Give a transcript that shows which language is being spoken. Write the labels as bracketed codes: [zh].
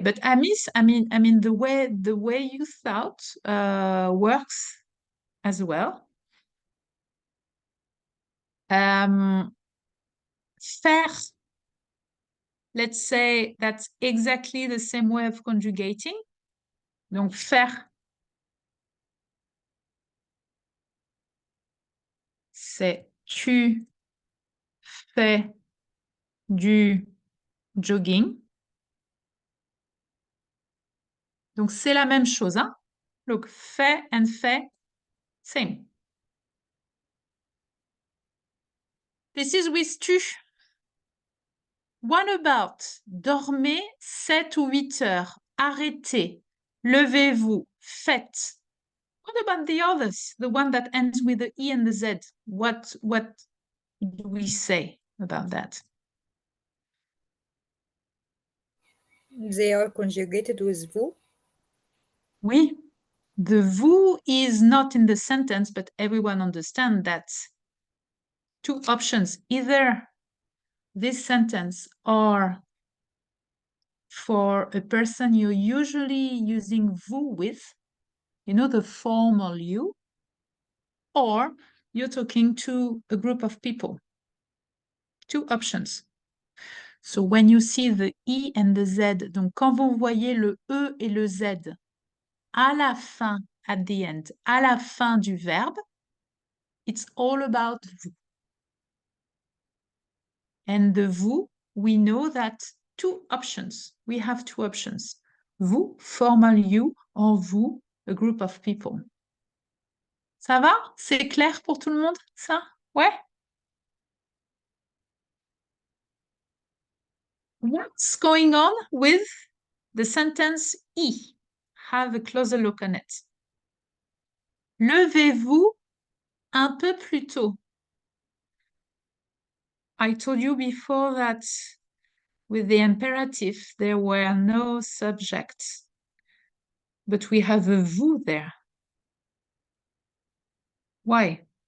[en] But Amis, I mean the way you thought works as well. Faire, let's say that's exactly the same way of conjugating. [fr] Donc faire, c'est tu fais du jogging. Donc c'est la même chose, hein? [en] Look, fait and fait, same. This is with tu. What about [fr] dormez 7 ou 8 heures, arrêtez, levez-vous, faites. [en] What about the others, the one that ends with the E and the Z? What do we say about that? They are conjugated with vous. Oui, the vous is not in the sentence, but everyone understands that. Two options, either this sentence or for a person you're usually using vous with, you know, the formal you, or you're talking to a group of people. Two options. So when you see the I and the Z, [fr] donc quand vous voyez le E et le Z à la fin, [en] at the end, [fr] à la fin du verbe, [en] it's all about vous. And the vous, we know that two options. We have two options. Vous, formal you, or vous, a group of people. [fr] Ça va? C'est clair pour tout le monde, ça? Ouais? [en] What's going on with the sentence I? Have a closer look on it. [fr] Levez-vous un peu plus tôt. [en] I told you before that with the imperative, there were no subjects, but we have a vous there. Why?